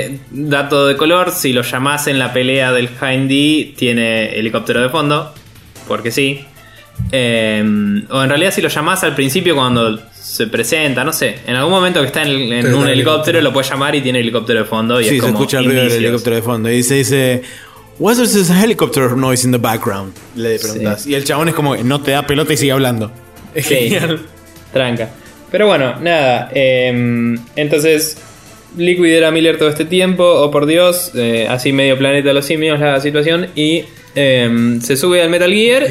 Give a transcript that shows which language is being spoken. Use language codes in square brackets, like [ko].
[es] Dato de color, si lo llamás en la pelea del Hindy, tiene helicóptero de fondo. Porque sí. O en realidad si lo llamás al principio cuando se presenta, no sé. En algún momento que está en un helicóptero, lo puedes llamar y tiene helicóptero de fondo. Y sí, es como se escucha el ruido del helicóptero de fondo. Y se dice... [en] What is this helicopter noise in the background? [es] Le preguntas. Sí. Y el chabón es como que no te da pelota y sigue hablando. Es genial. Tranca. Pero bueno, nada. Entonces, Liquid era Miller todo este tiempo. Oh, por Dios. Así medio planeta de los simios la situación. Y se sube al Metal Gear.